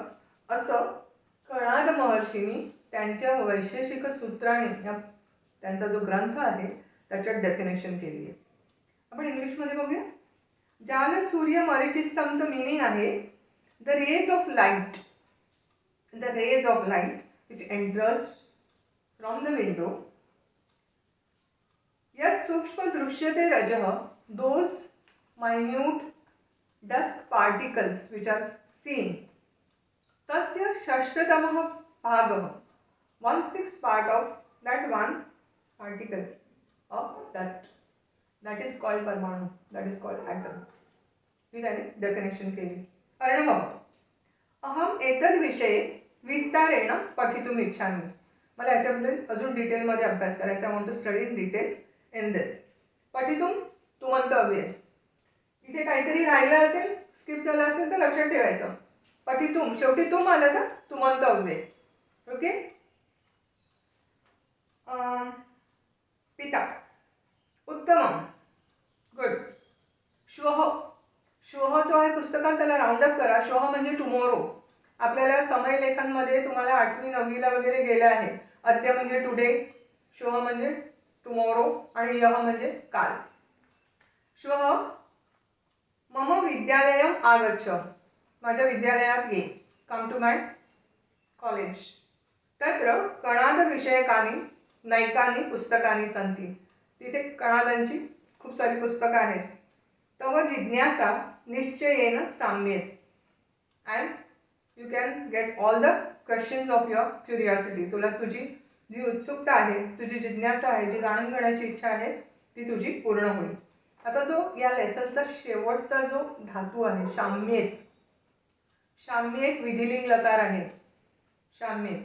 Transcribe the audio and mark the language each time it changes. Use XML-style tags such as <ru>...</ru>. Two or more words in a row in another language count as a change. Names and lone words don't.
<mr>असं कणाद महर्षींनी त्यांच्या वैशेषिक सूत्राने, त्यांचा जो ग्रंथ आहे त्याच्यात डेफिनेशन केली आहे. आपण इंग्लिशमध्ये बघूया.</mr> <sa>जाल सूर्य मरीचिस्तमचं</sa> <mr>मीनिंग आहे</mr> <en>the rays of light, the rays of light which enters from the window.</en> <sa>यत् सूक्ष्म दृश्यते रजः,</sa> <en>those minute dust particles which are seen.</en> <sa>तस्य षष्ठतमः भागः,</sa> <en>1/6 part of that one particle of dust, that is called parmanu, that is called atom.</en> <mr>ही त्याने डेफिनेशन केली.</mr> <sa>अर्णवः अहम एतद् विषये विस्तारेण पठितुम् इच्छामि.</sa> <mr>मला याच्याबद्दल अजून डिटेलमध्ये अभ्यास करायचा.</mr> <en>I want to study in detail in this.</en> <sa>पठितुम तुमंतव्ये.</sa> <mr>इथे काहीतरी राहिलं असेल, स्किप झालं असेल तर लक्षात ठेवायचं. पठितुम, शेवटी तुम आलं तर तुमंतव्ये. ओके.</mr> <sa>पिता उत्तमम, गुड.</sa> <mr>श्वः, श्वः जो आहे पुस्तकात त्याला राऊंड अप करा. श्वः म्हणजे टुमोरो. आपल्याला समय लेखनमध्ये तुम्हाला 8वी 9वीला वगैरे गेलं आहे. अद्य म्हणजे टुडे, श्वः म्हणजे टुमोरो आणि यः म्हणजे काल.</mr> <sa>श्वः मम विद्यालयम आगच्छ,</sa> <mr>माझ्या विद्यालयात ये.</mr> <en>come to my college.</en> <sa>तत्र कणाद विषयकानि नैकानि पुस्तकानि सन्ति.</sa> <mr>तिथे कणादांची खूप सारी पुस्तकं आहेत.</mr> <sa>तव जिज्ञासा निश्चयेन साम्येत</sa> <en>and you can get all the questions of your curiosity.</en> <mr>तुला तुझी जी उत्सुकता आहे, तुझी जिज्ञासा आहे, जी जाणून घेण्याची इच्छा आहे ती तुझी पूर्ण होईल. आता जो या लेसनचा शेवटचा जो धातू आहे शाम्येत, शाम्येत विधिलिंग लकार आहे शाम्येत.</mr>